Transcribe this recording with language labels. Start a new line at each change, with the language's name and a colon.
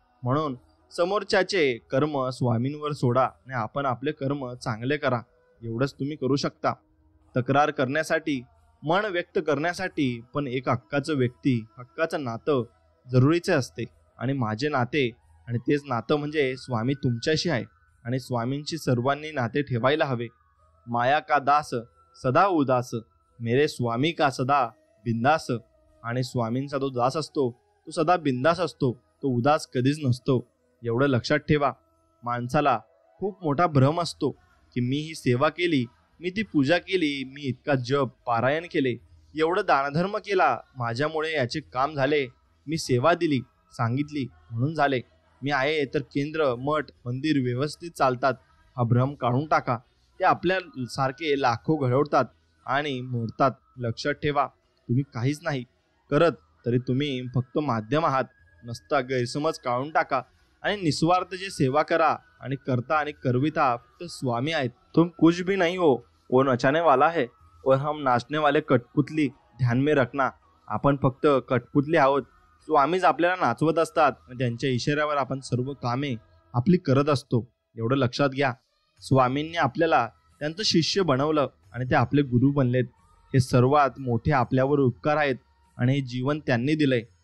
Marathi: म्हणून समोरच्याचे कर्म स्वामींवर सोडा आणि आपण आपले कर्म चांगले करा, एवढंच तुम्ही करू शकता. तक्रार करण्यासाठी, मन व्यक्त करण्यासाठी पण एक हक्काचं व्यक्ती, हक्काचं नातं जरुरीचे असते. आणि माझे नाते आणि तेच नातं म्हणजे स्वामी तुमच्याशी आहे आणि स्वामींची सर्वांनी नाते ठेवायला हवे.
Hindi: माया का दास सदा उदास, मेरे स्वामी का सदा बिंदास.
Marathi: आणि स्वामींचा तो दास असतो तो सदा बिंदास असतो, तो उदास कधीच नसतो, एवढं लक्षात ठेवा. माणसाला खूप मोठा भ्रम असतो की मी ही सेवा केली, मी ती पूजा केली, मी इतका जप पारायण केले, एवढं दानधर्म केला, माझ्यामुळे याचे काम झाले, मी सेवा दिली, सांगितली म्हणून झाले, मी आहे तर केंद्र, मठ, मंदिर व्यवस्थित चालतात. हा भ्रम काढून टाका. ते आपल्या सारखे लाखो घडवतात आणि मोडतात. लक्षात ठेवा, तुम्ही काहीच नाही करत तरी तुम्ही फक्त माध्यम आहात. नसता गैरसमज काढून टाका आणि निस्वार्थ जे सेवा करा आणि करता आणि करविता फक्त स्वामी आहेत.
Hindi: तुम कुछ भी नहीं हो, वो नचाने वाला है और हम नाचने वाले कठपुतली, ध्यान में रखना.
Marathi: आपण फक्त कठपुतली आहोत. स्वामीच आपल्याला नाचवत असतात आणि त्यांच्या इशाऱ्यावर आपण सर्व कामे आपली करत असतो, एवढं लक्षात घ्या. स्वामींनी आपल्याला त्यांचं शिष्य बनवलं आणि ते आपले गुरु बनलेत. हे सर्वात मोठे आपल्यावर उपकार आहेत आणि हे जीवन त्यांनी दिलंय.